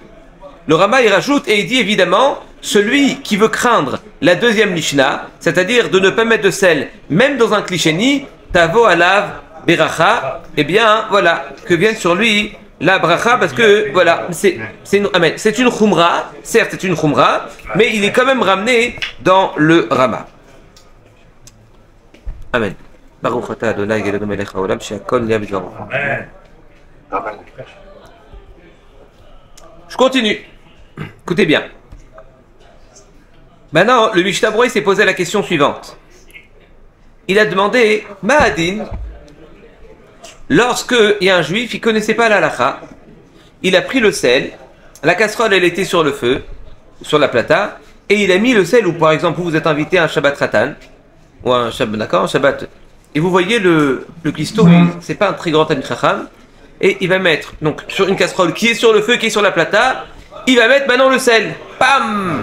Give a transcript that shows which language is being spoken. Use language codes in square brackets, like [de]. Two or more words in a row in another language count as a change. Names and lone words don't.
[fr] Le Rama, il rajoute et il dit évidemment, celui qui veut craindre la deuxième Lishna, c'est-à-dire de ne pas mettre de sel, même dans un [he] כלי שני, תבוא עליו ברכה, [fr] eh bien, voilà, que vienne sur lui la bracha, parce que, voilà, c'est une khumra, certes, c'est une khumra, mais il est quand même ramené dans le Rama. [he] Amen. ברוך אתה ה' אלוהינו מלך העולם שהכל נהיה בדברו. Amen. [fr] Je continue. Écoutez bien. Maintenant, le Mishnah Berurah s'est posé la question suivante. Il a demandé, Mahadin, lorsque il y a un juif, il ne connaissait pas la halakha, il a pris le sel, la casserole elle était sur le feu, sur la plata, et il a mis le sel, ou par exemple vous êtes invité à un [he] שבת חתן, [fr] ou un Shabbat, d'accord, un Shabbat, et vous voyez le cuistot, c'est pas un très grand [he] תלמיד חכם, [fr] et il va mettre, donc sur une casserole qui est sur le feu, qui est sur la plata, il va mettre maintenant le sel, pam.